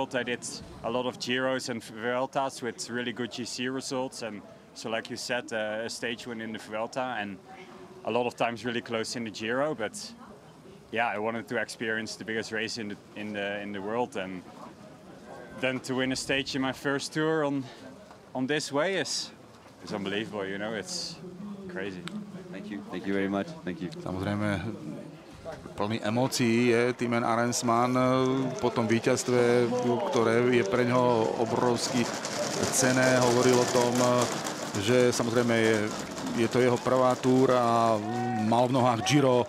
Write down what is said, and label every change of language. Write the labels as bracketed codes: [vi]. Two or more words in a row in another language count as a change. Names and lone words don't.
[en] I did a lot of Giros and Vueltas with really good GC results, and so, like you said, a stage win in the Vuelta, and a lot of times really close in the Giro. But yeah, I wanted to experience the biggest race in the world, and then to win a stage in my first tour on this way is unbelievable. You know, it's crazy. Thank you very much. Thank you. [sk] Samozrejme, plný emócií je Thymen Arensman po tom víťazstve, ktoré je pre ňoho obrovsky cenné. Hovoril o tom, že samozrejme je to jeho prvá túr a mal v nohách Giro.